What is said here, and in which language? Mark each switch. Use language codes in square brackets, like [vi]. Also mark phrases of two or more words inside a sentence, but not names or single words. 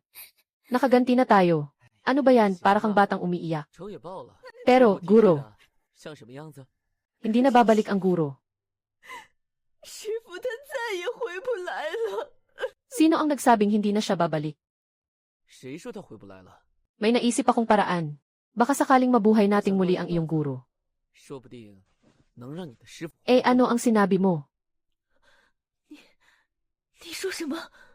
[tl] Nakaganti na tayo. Ano ba yan, para kang batang umiiyak? [zh] 仇也报了。 [tl] Pero, [zh] 我听 [tl] guro, [zh] 着像什么样子？ [tl] hindi na babalik ang guro. [zh] 师傅他再也回不来了。 [tl] Sino ang nagsabing hindi na siya babalik? [zh] 谁说他回不来了？ [tl] May naisip akong paraan. Baka sakaling mabuhay nating muli ang iyong guro. [zh] 说不定能让你的师傅。 [tl] Eh ano ang sinabi mo? [zh] 你说什么？